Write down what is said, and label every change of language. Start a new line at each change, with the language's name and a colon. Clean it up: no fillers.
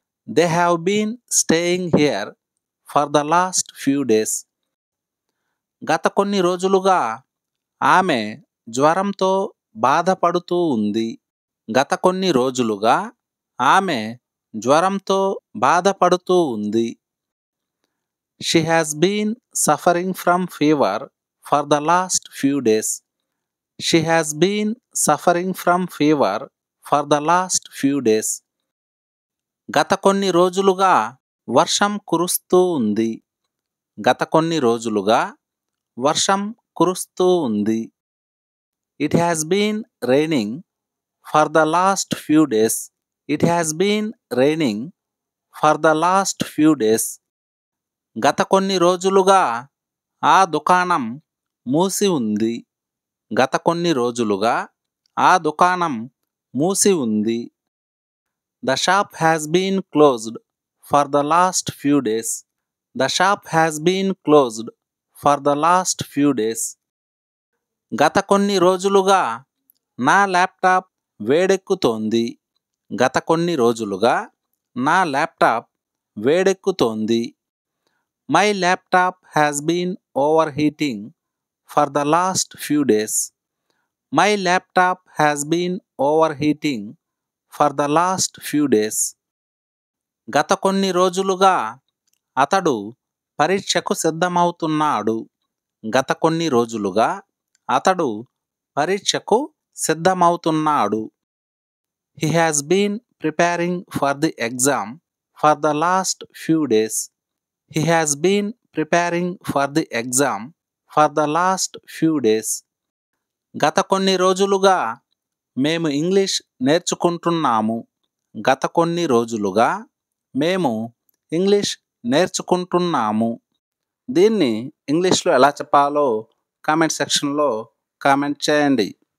English: They have been staying here for the last few days.
Telugu: గత కొన్ని రోజులుగా ఆమె జ్వరంతో బాధపడుతూ ఉంది. గత కొన్ని రోజులుగా ఆమె జ్వరంతో బాధపడుతూ ఉంది.
English: She has been suffering from fever for the last few days. She has been suffering from fever for the last few days.
Telugu: గత కొన్ని రోజులుగా వర్షం కురుస్తూ ఉంది. గత కొన్ని రోజులుగా వర్షం కురుస్తూ ఉంది.
English: It has been raining for the last few days. It has been raining for the last few days.
Telugu: గత కొన్ని రోజులుగా ఆ దుకాణం మూసి ఉంది. గత కొన్ని రోజులుగా ఆ దుకాణం మూసి ఉంది.
English: The shop has been closed for the last few days. The shop has been closed for the last few days.
Telugu: గత కొన్ని రోజులుగా నా ల్యాప్టాప్ వేడెక్కుతోంది. గత కొన్ని రోజులుగా నా laptop వేడెక్కుతోంది.
English: My laptop has been overheating for the last few days. My laptop has been overheating for the last few days.
Telugu: గత కొన్ని రోజులుగా అతడు పరీక్షకు సిద్ధమవుతున్నాడు. గత కొన్ని రోజులుగా అతడు పరీక్షకు సిద్ధమవుతున్నాడు.
English: He has been preparing for the exam for the last few days. He has been preparing for the exam for the last few days.
Telugu: గత కొన్ని రోజులుగా మేము ఇంగ్లీష్ నేర్చుకుంటున్నాము. గత కొన్ని రోజులుగా మేము ఇంగ్లీష్ నేర్చుకుంటున్నాము. దీన్ని ఇంగ్లీష్లో ఎలా చెప్పాలో కామెంట్ సెక్షన్లో కామెంట్ చేయండి.